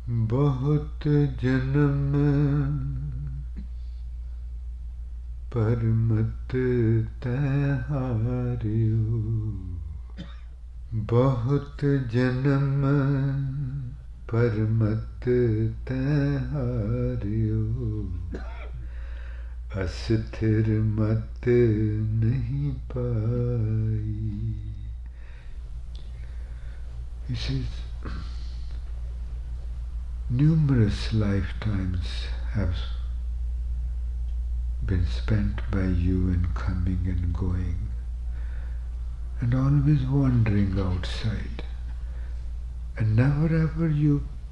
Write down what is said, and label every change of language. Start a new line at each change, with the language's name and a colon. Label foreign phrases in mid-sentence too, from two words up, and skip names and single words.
Hindi: बहुत जन्म पर मत तैं हारियो, बहुत जन्म पर मत तैं हारियो, अस्थिर मत नहीं पाई.
English: He says, numerous lifetimes have been spent by you in coming and going, and always wandering outside, and never ever you